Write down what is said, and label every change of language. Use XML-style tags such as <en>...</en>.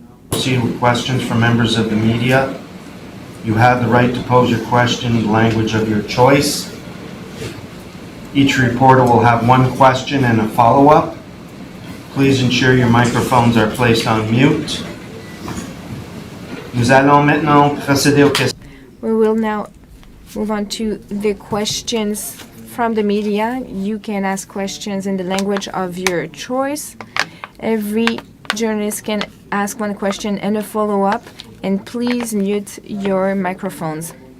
<en>Proceed with questions from members of the media. You have the right to pose your question in the language of your choice. Each reporter will have one question and a follow-up. Please ensure your microphones are placed on mute.</en> <fr>Nous allons maintenant procéder aux questions.</fr> <en>We will now move on to the questions from the media. You can ask questions in the language of your choice. Every journalist can ask one question and a follow-up, and please mute your microphones.</en>